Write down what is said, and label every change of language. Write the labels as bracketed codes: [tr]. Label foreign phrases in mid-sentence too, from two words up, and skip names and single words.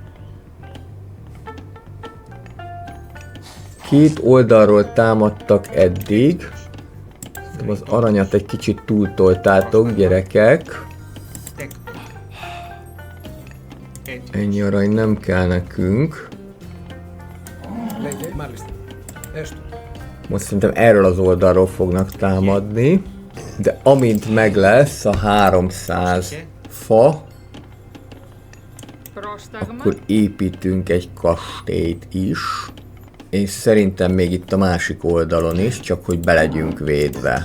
[hu] Két oldalról támadtak eddig. Az aranyat egy kicsit túltoltátok, gyerekek. Ennyi arany nem kell nekünk. [el] Λέγε. Μάλιστα. Έστω. [hu] Most szerintem erről az oldalról fognak támadni. De amint meg lesz a 300 fa, [el] Πρόσταγμα. [hu] akkor építünk egy kastélyt is. És szerintem még itt a másik oldalon is, csak hogy be legyünk védve.